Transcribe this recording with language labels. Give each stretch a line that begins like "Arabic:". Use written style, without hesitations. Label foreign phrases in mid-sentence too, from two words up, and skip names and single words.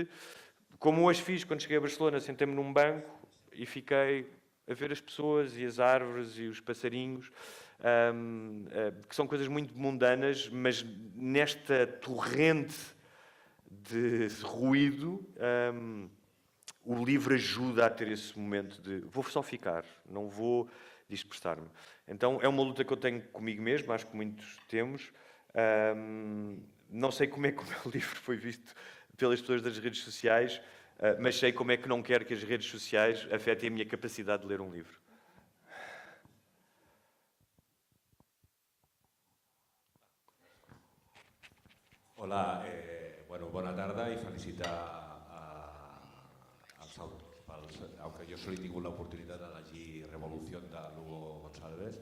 Portuguese: Como hoje fiz, quando cheguei a Barcelona, sentei-me num banco e fiquei a ver as pessoas e as árvores e os passarinhos, que são coisas muito mundanas, mas nesta torrente de ruído, o livro ajuda a ter esse momento de vou só ficar, não vou dispersar-me. Então é uma luta que eu tenho comigo mesmo, acho que muitos temos. Não sei como é que o meu livro foi visto pelas pessoas das redes sociais, mas sei como é que não quero que as redes sociais afetem a minha capacidade de ler um livro.
Catalan: Hola, bona tarda i felicitar als autors, aunque jo solo he tingut l'oportunitat de llegir Revolución de Lugo González.